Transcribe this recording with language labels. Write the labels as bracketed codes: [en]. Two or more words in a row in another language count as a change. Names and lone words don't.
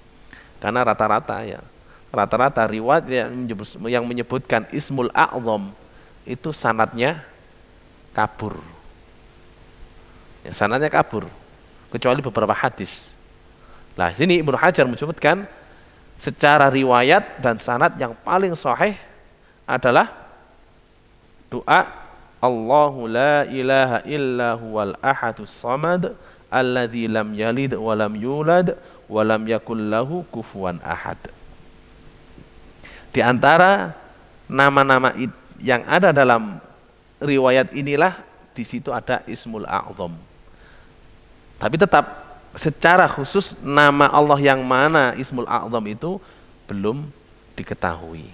[id] Karena rata-rata ya rata-rata riwayat yang menyebutkan [ar] اسم الأعظم [id] itu sanadnya kabur. Ya, sanadnya kabur kecuali beberapa hadis. Nah, sini Ibnu Hajar menyebutkan secara riwayat dan sanad yang paling sahih adalah doa [ar] الله لا إله إلا هو الأحد الصمد الذي لم يلد ولم يولد ولم يكن له كفوا أحد. [id] Di antara nama-nama yang ada dalam riwayat inilah di situ ada [ar] اسم الأعظم. [id] Tapi tetap secara khusus nama Allah yang mana [ar] اسم الأعظم [id] itu belum diketahui.